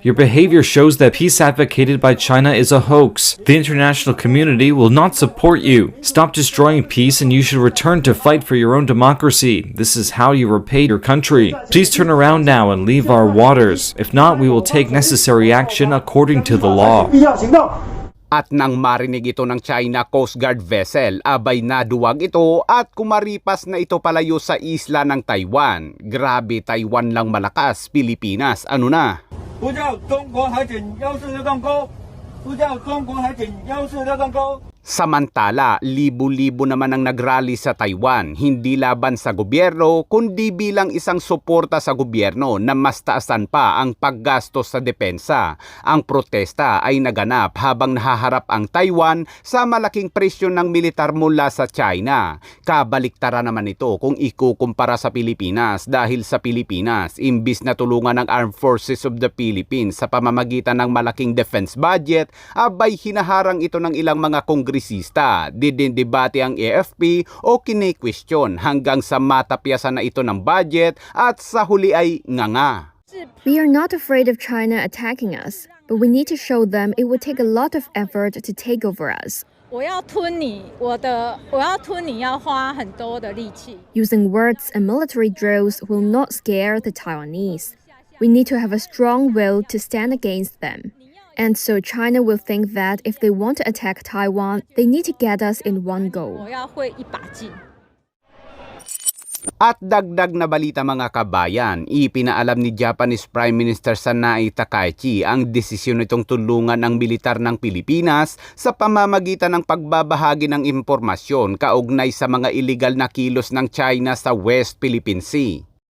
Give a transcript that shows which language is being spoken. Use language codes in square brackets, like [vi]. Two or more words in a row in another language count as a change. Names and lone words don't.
[en] Your behavior shows that peace advocated by China is a hoax. The international community will not support you. Stop destroying peace and you should return to fight for your own democracy. This is how you repay your country. Please turn around now and leave our waters. If not, we will take necessary action according to the law. [tl] At nang marinig ito ng China Coast Guard vessel, abay naduwag ito at kumaripas na ito palayo sa isla ng Taiwan. Grabe, Taiwan lang malakas, Pilipinas, ano na? [zh] 呼叫中国海警幺四六杠勾，呼叫中国海警幺四六杠勾。 [tl] Samantala, libo-libo naman ang nagrally sa Taiwan, hindi laban sa gobyerno, kundi bilang isang suporta sa gobyerno na mas taasan pa ang paggastos sa depensa. Ang protesta ay naganap habang nahaharap ang Taiwan sa malaking presyon ng militar mula sa China. Kabaliktara naman ito kung ikukumpara sa Pilipinas dahil sa Pilipinas, imbis na tulungan ng Armed Forces of the Philippines sa pamamagitan ng malaking [en] defense budget, [tl] abay hinaharang ito ng ilang mga kongresista. Didindebate ang AFP o kine-question hanggang sa matapyasan na ito ng budget at sa huli ay nganga. [en] We are not afraid of China attacking us, but we need to show them it would take a lot of effort to take over us. [zh] 我要吞你，我要吞你要花很多的力气。 [en] Using words and military drills will not scare the Taiwanese. We need to have a strong will to stand against them. And so China will think that if they want to attack Taiwan, they need to get us in one go. [zh] 我要会一把劲。 [tl] At dagdag na balita mga kabayan, ipinaalam ni [en] Japanese Prime Minister [tl] Sanae Takaichi ang desisyon nitong tulungan ang militar ng Pilipinas sa pamamagitan ng pagbabahagi ng impormasyon kaugnay sa mga illegal na kilos ng China sa West Philippine Sea.